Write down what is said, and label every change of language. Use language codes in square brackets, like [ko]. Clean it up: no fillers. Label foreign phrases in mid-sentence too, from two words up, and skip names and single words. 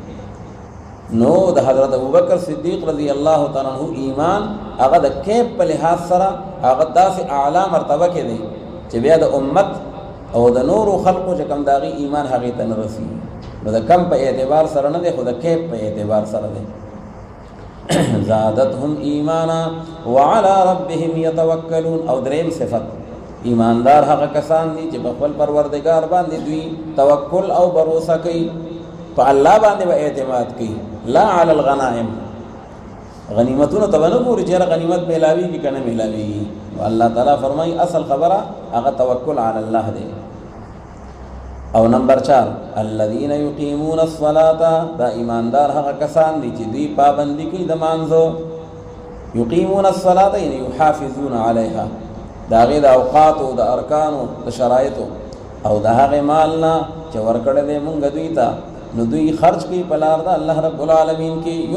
[ps] نو د حضرت ابوبکر صدیق [ar] رضی الله تعالی عنہ [ps] ایمان هغه د کیف په لحاظ سره هغه داسې اعلی مرتبه کې دی چې بیا د امت او د نورو خلقو چې کوم داغي ایمان هغې ته نه رسېږي. نو د کم په اعتبار سره نه دی خو د کیف په اعتبار سره دی. [ar] زادتهم ایمانا وعلى ربهم یتوکلون، [ps] او دریم صفت ایماندار هغه کسان دي چې په خپل پروردگار باندې دوی توکل او باور کوي، په الله باندې به اعتماد کوي. [ar] لا علی الغنائم، [ps] غنیمتونو ته نه ګوري چې غنیمت میلاویږي که نه میلاویږي. الله تعالی فرمایي اصل خبره هغه [ar] توکل علی الله [ps] دی. او نمبر 4 [ar] الذين يقيمون الصلاة، [ps] دا ایماندار هغه کسان دي چې دوی پابندي کوي د مانځو. [ar] یقیمون الصلاة یعنی یحافظون علیها، [ps] د هغې د اوقاتو د ارکانو د شرایطو او د هغې مال نه چې ورکړی دی مونږ دوی ته، نو دوی خرج کوي په لار د الله رب العالمین کې.